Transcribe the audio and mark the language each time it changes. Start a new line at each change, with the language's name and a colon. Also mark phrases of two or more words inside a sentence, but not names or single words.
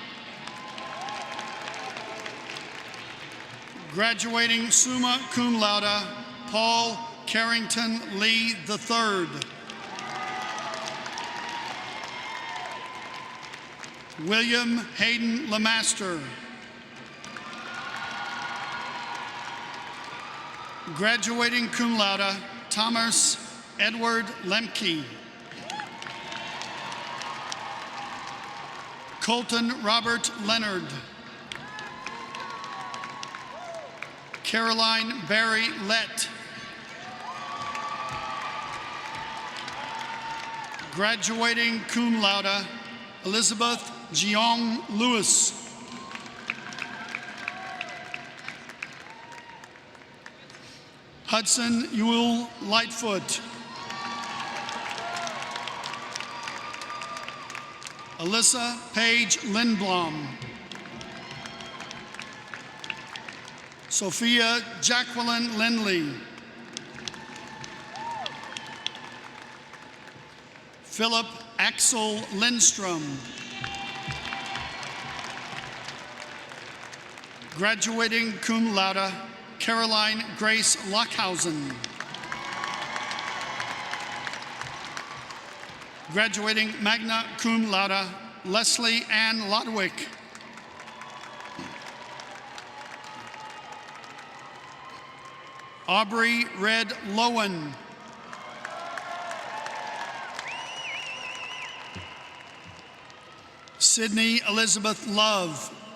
English: Graduating
Latin: summa cum laude,
English: Paul Carrington Lee III. William Hayden Lemaster. Graduating
Latin: cum laude,
English: Thomas Edward Lemke. Colton Robert Leonard. Caroline Barry Lett. Graduating
Latin: cum laude,
English: Elizabeth Jeong Lewis. Hudson Ewell Lightfoot. Alyssa Paige Lindblom. Sophia Jacqueline Lindley. Philip Axel Lindstrom. Graduating
Latin: cum laude,
English: Caroline Grace Lockhausen. Graduating
Latin: magna cum laude,
English: Leslie Ann Lodwick. Aubrey Red Lowen. Sydney Elizabeth Love.